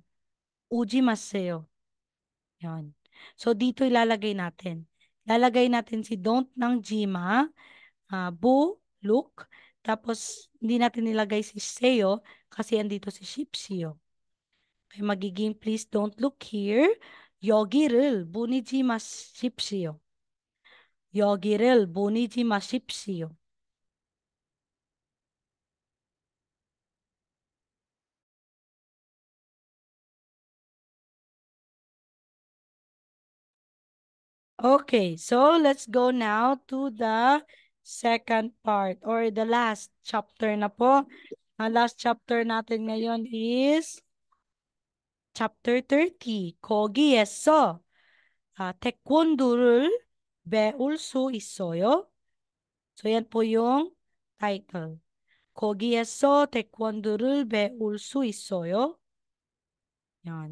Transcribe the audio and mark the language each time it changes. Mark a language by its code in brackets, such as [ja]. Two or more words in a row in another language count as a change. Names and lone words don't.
[tl] Ujimaseo. Yan. So, dito ilalagay natin. Lalagay natin si don't ng jima, bu, look, tapos hindi natin nilagay si seo kasi andito si shipsio. Kaya magiging [en] please don't look here. [ko] 여기를 보내지 마십시오. 여기를 보내지 마십시오. [en] Okay, so let's go now to the second part or the last chapter [tl] na po. Ang last chapter natin ngayon is chapter 30. [ko] 거기에서 태권도를 배울 수 있어요? [tl] So yan po yung title. [ko] 거기에서 태권도를 배울 수 있어요? [tl] Yan.